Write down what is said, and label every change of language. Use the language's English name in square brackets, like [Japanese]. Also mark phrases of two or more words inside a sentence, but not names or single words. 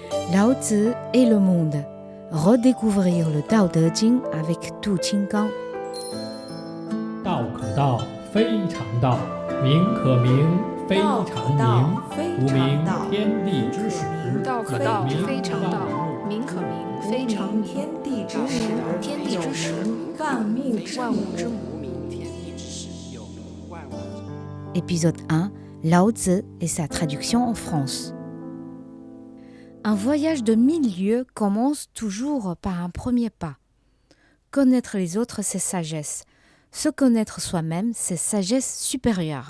[French] Lao Tzu et le monde. Redécouvrir le Tao Te Ching avec Tu Qinggang. [Chinese] 道可道，非常道；名可名，非常名。故名天地之始，道可道，非常道； 名可名，非常名。天地之始，天地之始，万物之母。 [French] Épisode 1, Lao Tzu et sa traduction en France. Un voyage de 1000 lieues commence toujours par un premier pas. Connaître les autres, c'est sagesse. Se connaître soi-même, c'est sagesse supérieure.